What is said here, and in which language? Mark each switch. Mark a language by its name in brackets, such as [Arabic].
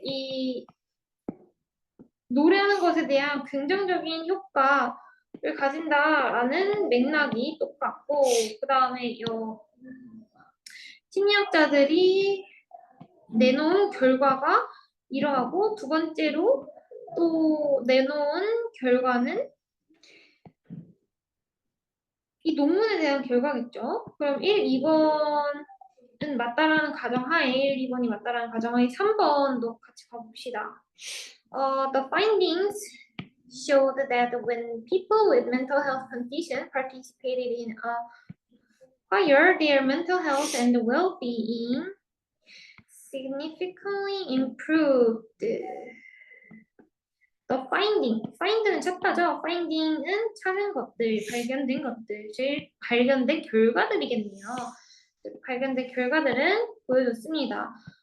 [Korean] 이 노래하는 것에 대한 긍정적인 효과를 가진다라는 맥락이 똑같고 그 다음에 심리학자들이 내놓은 결과가 이러하고 두 번째로 또 내놓은 결과는 이 논문에 대한 결과겠죠. 그럼 1, 2번은 맞다라는 가정하에 1, 2번이 맞다라는 가정하에 3번도 같이 봐봅시다. [English] The findings showed that when people with mental health condition participated in a choir, their mental health and well-being significantly improved. [Korean] The find는 찾다죠. finding은 찾은 것들, 발견된 것들, 발견된 결과들이겠네요. 발견된 결과들은 보여줬습니다.